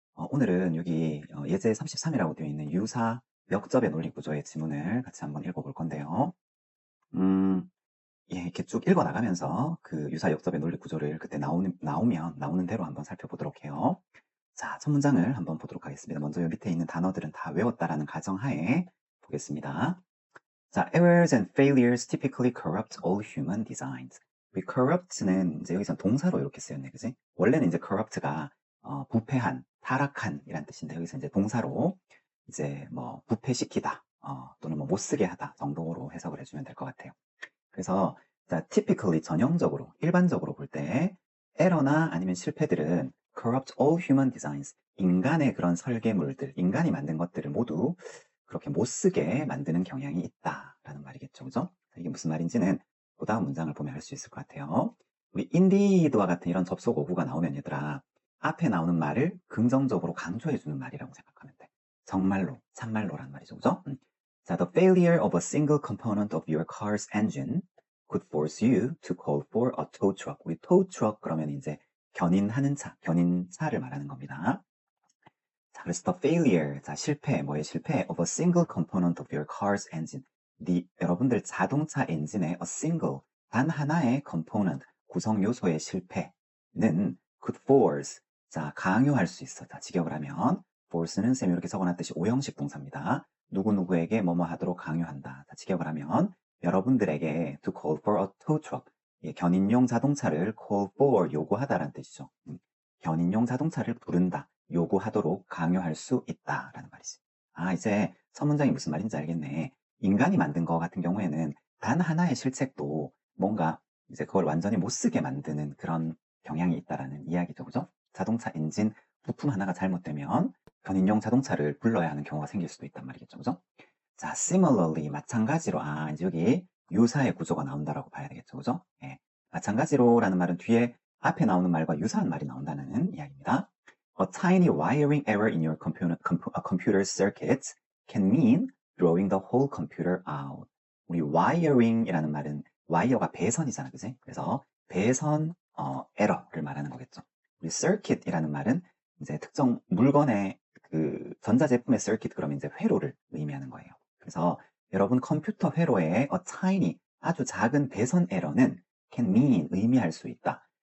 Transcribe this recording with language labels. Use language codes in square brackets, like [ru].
[ko] 오늘은 여기 예제 33이라고 되어 있는 유사 역접의 논리 구조의 지문을 같이 한번 읽어볼 건데요. 예, 이렇게 쭉 읽어 나가면서 그 유사 역접의 논리 구조를 그때 나오는 대로 한번 살펴보도록 해요. 자, 첫 문장을 한번 보도록 하겠습니다. 먼저 요 밑에 있는 단어들은 다 외웠다라는 가정하에 보겠습니다. [en] 자, errors and failures typically corrupt all human designs. [ko] 이 corrupt는 이제 여기서 동사로 이렇게 쓰였네, 그지? 원래는 이제 corrupt가 부패한, 타락한 이란 뜻인데 여기서 이제 동사로 이제 뭐 부패시키다, 또는 뭐 못쓰게 하다 정도로 해석을 해주면 될 것 같아요. 그래서 자, typically 전형적으로, 일반적으로 볼 때 에러나 아니면 실패들은 [en] corrupt all human designs. [ko] 인간의 그런 설계물들, 인간이 만든 것들을 모두 그렇게 못 쓰게 만드는 경향이 있다라는 말이겠죠. 그죠? 이게 무슨 말인지는 그 다음 문장을 보면 알 수 있을 것 같아요. 우리 indeed와 같은 이런 접속 어구가 나오면 얘들아, 앞에 나오는 말을 긍정적으로 강조해주는 말이라고 생각하면 돼. 정말로, 참말로란 말이죠. 그죠? [en] 자, the failure of a single component of your car's engine could force you to call for a tow truck. [ko] 우리 tow truck 그러면 이제 견인하는 차, 견인차를 말하는 겁니다. 자, 그래서 the failure, 자, 실패, 뭐의 실패? [en] of a single component of your car's engine. [ko] 여러분들 자동차 엔진의 a single, 단 하나의 component, 구성 요소의 실패는 [en] could force, [ko] 자, 강요할 수 있어. 자, 직역을 하면 force는 쌤이 이렇게 적어놨듯이 오형식 동사입니다. 누구누구에게 뭐뭐 하도록 강요한다. 자, 직역을 하면 여러분들에게 [en] to call for a tow truck, [ko] 예, 견인용 자동차를 call for, 요구하다라는 뜻이죠. 견인용 자동차를 부른다. 요구하도록 강요할 수 있다라는 말이지. 아, 이제 첫 문장이 무슨 말인지 알겠네. 인간이 만든 거 같은 경우에는 단 하나의 실책도 뭔가 이제 그걸 완전히 못 쓰게 만드는 그런 경향이 있다라는 이야기죠. 그죠? 자동차 엔진 부품 하나가 잘못되면 견인용 자동차를 불러야 하는 경우가 생길 수도 있단 말이겠죠. 그죠? 자, similarly, 마찬가지로, 이제 여기 유사의 구조가 나온다라고 봐야 되겠죠. 그죠? 예. 마찬가지로라는 말은 뒤에 앞에 나오는 말과 유사한 말이 나온다는 이야기입니다. [en] A tiny wiring error in your computer circuit can mean throwing the whole computer out. [ko] 우리 wiring이라는 말은 와이어가 배선이잖아, 그지? 그래서 배선 에러를 말하는 거겠죠. 우리 circuit이라는 말은 이제 특정 물건의 그 전자제품의 circuit 그러면 이제 회로를 의미하는 거예요. 그래서 여러분 컴퓨터 회로에 a tiny 아주 작은 배선 에러는 [en] can mean [ko] 의미할 수 있다.